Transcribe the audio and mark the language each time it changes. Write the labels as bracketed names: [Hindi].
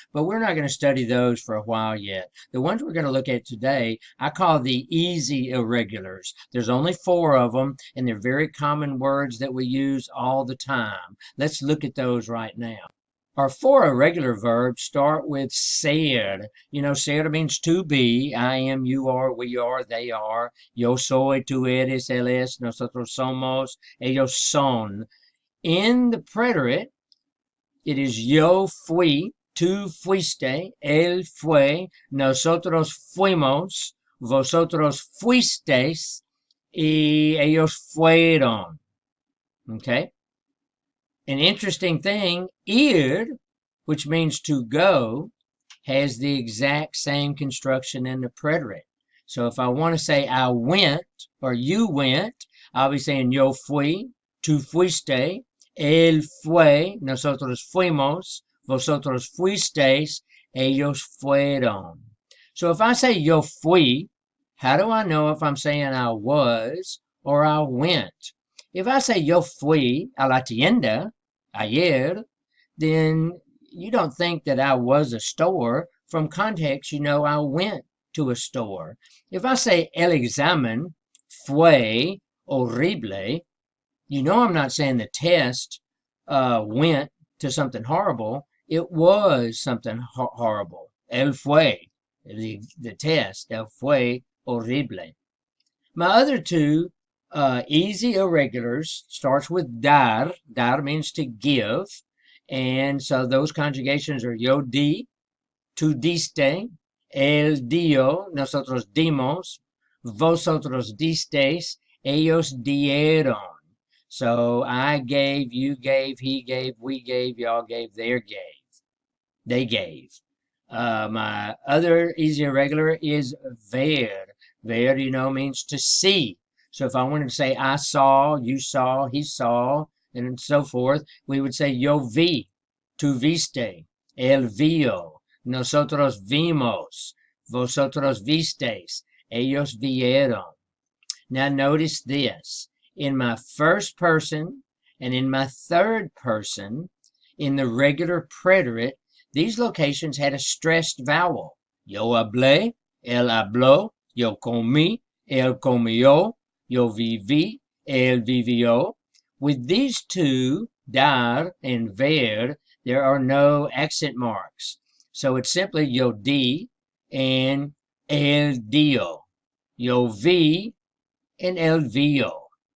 [English] But we're not going to study those for a while yet. The ones we're going to look at today, I call the easy irregulars. There's only 4 of them, and they're very common words that we use all the time. Let's look at those right now. Our 4 irregular verbs start with ser. You know, ser means to be. I am, you are, we are, they are. [Spanish] Yo soy, tú eres, él es, nosotros somos, ellos son. In the preterite, it is yo fui, tú fuiste, él fue, nosotros fuimos, vosotros fuisteis, y ellos fueron. [English] Okay? An interesting thing, ir, which means to go, has the exact same construction in the preterite. So if I want to say I went or you went, I'll be saying yo fui, tú fuiste, él fue, nosotros fuimos, vosotros fuisteis, ellos fueron. So if I say yo fui, how do I know if I'm saying I was or I went? If I say yo fui a la tienda ayer, then you don't think that I was a store. From context, you know I went to a store. If I say el examen fue horrible, you know I'm not saying the test went to something horrible. It was something horrible. [Spanish] El fue, the test, el fue horrible. [English] My other 2 easy irregulars starts with dar. [Spanish] Dar means to give. And so those conjugations are yo di, tú diste, él dio, nosotros dimos, vosotros disteis, ellos dieron. [English] So I gave, you gave, he gave, we gave, y'all gave, they gave. My other easy irregular is ver. Ver, you know, means to see. So if I wanted to say I saw, you saw, he saw, and so forth, we would say yo vi, tú viste, él vio, nosotros vimos, vosotros visteis, ellos vieron. Now notice this. In my first person and in my third person, in the regular preterite, these locations had a stressed vowel. [Spanish] Yo hablé, él habló, yo comí, él comió, yo viví, él vivió. [English] With these 2, dar and ver, there are no accent marks. So it's simply yo di and él dio. [Spanish] Yo vi and él vio.